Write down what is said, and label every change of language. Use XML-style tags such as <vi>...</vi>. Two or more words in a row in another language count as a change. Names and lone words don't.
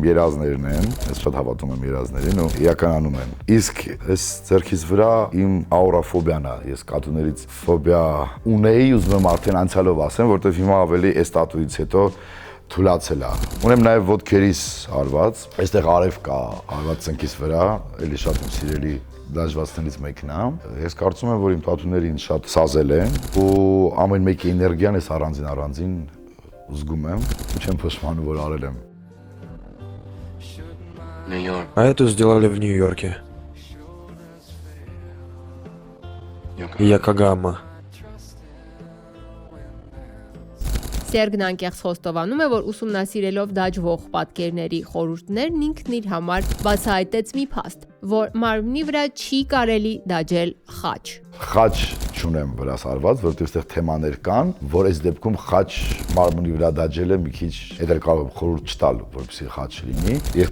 <hy>երազներն են, ես շատ հավատում եմ երազներին ու իրականանում են։ Իսկ այս ձեռքից վրա իմ աուրաֆոբիան է, ես կատուներից ֆոբիա ունեի, ուզում եմ արդեն անցյալով ասեմ, որտեղ հիմա ավելի այս տատուից հետո թուլացել է։ Ունեմ նաև ոտքերիս արված, այստեղ արև կա արված ծնկիս վրա, էլի շատ իմ սիրելի դաշվածներից մեկն է։ Ես կարծում եմ, որ իմ տատուները ինձ շատ սազել են ու ամեն մեկի էներգիան ես առանձին զգում եմ ու չեմ փոշմանում, որ արել եմ։</hy> <ru>А эту сделали в Нью-Йорке. Якогама.</ru> <hy>Սերգն անկեղծ խոստովանում է, որ ուսումնասիրելով դաջվող պատկերների խորհուրդներն ինքն իր համար բացահայտեց մի փաստ, որ մարմնի վրա չի կարելի դաջել խաչ։ Խաչ չունեմ վրաս արված, որտեղ այստեղ թեմաներ կան, որ այս դեպքում խաչ մարմնի վրա դաջելը մի քիչ հետեր կարող եմ խորհուրդ չտալ, որպեսզի խաչ լինի։ Ես</hy>